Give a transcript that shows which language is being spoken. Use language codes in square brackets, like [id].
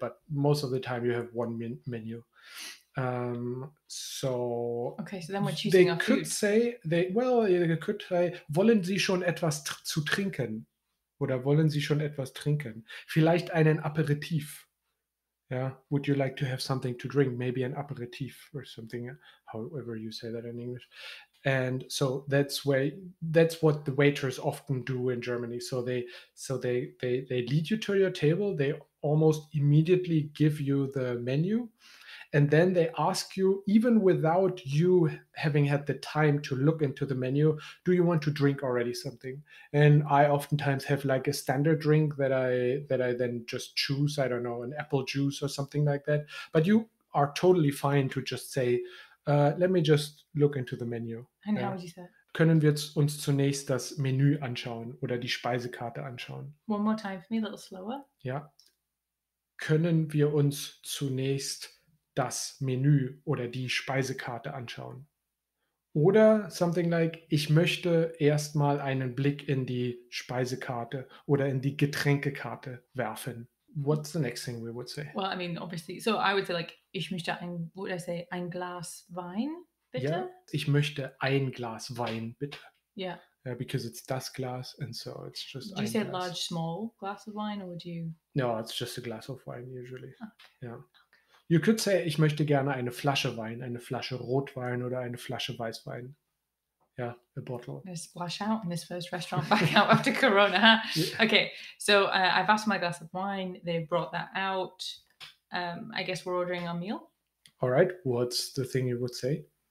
[en] But most of the time you have one menu. So okay, so then we're choosing our food. They could say, [de] wollen Sie schon etwas zu trinken? Oder wollen Sie schon etwas trinken? Vielleicht einen Aperitif. [en] Yeah. Would you like to have something to drink? Maybe an aperitif or something, however you say that in English. And so that's what the waiters often do in Germany. So they lead you to your table. They almost immediately give you the menu, and then they ask you, even without you having had the time to look into the menu, do you want to drink already something? And I oftentimes have like a standard drink that I then just choose. I don't know, an apple juice or something like that. But you are totally fine to just say, let me just look into the menu. And how [de] Ja. [en] would you say it? [de] Können wir uns zunächst das Menü anschauen oder die Speisekarte anschauen? [en] One more time for me, a little slower. [de] Ja. Können wir uns zunächst das Menü oder die Speisekarte anschauen? Oder [en] something like, [de] ich möchte erstmal einen Blick in die Speisekarte oder in die Getränkekarte werfen. [en] What's the next thing we would say? Well, I mean, obviously. So I would say like, [de] ich möchte [en] what would I say? [de] Ein Glas Wein, bitte? Ja, ich möchte ein Glas Wein, bitte. [en] Yeah. Because it's das Glas, and so it's just Do you say [de] Glas. [en] large, small glass of wine, or would you? No, it's just a glass of wine usually. Okay. Yeah. You could say, [de] ich möchte gerne eine Flasche Wein, eine Flasche Rotwein oder eine Flasche Weißwein. [en] Yeah, a bottle. I'm gonna splash out in this first restaurant back out after Corona. Huh? Yeah. Okay, so I've asked my glass of wine. They brought that out. I guess we're ordering our meal. All right. What's the thing you would say?